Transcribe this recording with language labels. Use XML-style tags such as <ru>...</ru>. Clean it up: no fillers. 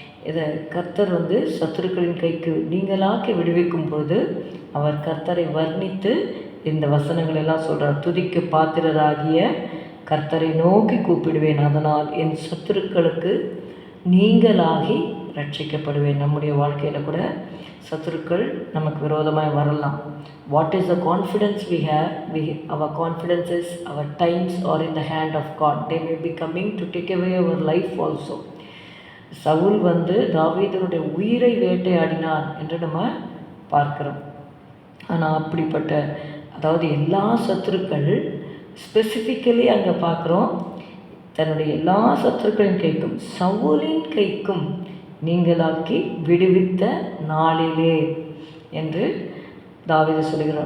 <ta>இதை கர்த்தர் சத்துருக்களின் கைக்கு நீங்களாக்கி விடுவிக்கும் போது அவர் கர்த்தரை வர்ணித்து இந்த வசனங்கள் எல்லாம் சொல்கிறார். துதிக்கு பாத்திரராகிய கர்த்தரை நோக்கி கூப்பிடுவேன், அதனால் என் சத்துருக்களுக்கு நீங்களாகி ரட்சிக்கப்படுவேன். நம்முடைய வாழ்க்கையில் கூட சத்துருக்கள் நமக்கு விரோதமாக வரலாம்.</ta> <en>What is the confidence we have? Our confidence is our times are in the hand of God. They may be coming to take away our life also.</en> <ta>Saul தாவீதனுடைய உயிரை வேட்டையாடினான் என்று நம்ம பார்க்கிறோம். ஆனால் அப்படிப்பட்ட எல்லா சத்துருக்கள் ஸ்பெசிஃபிக்கலி அங்கே பார்க்குறோம், தன்னுடைய எல்லா சத்துருக்களின் கைக்கும் சவுலின் கைக்கும் நீங்களாக்கி விடுவித்த நாளிலே என்று தாவீது சொல்கிறார்.</ta>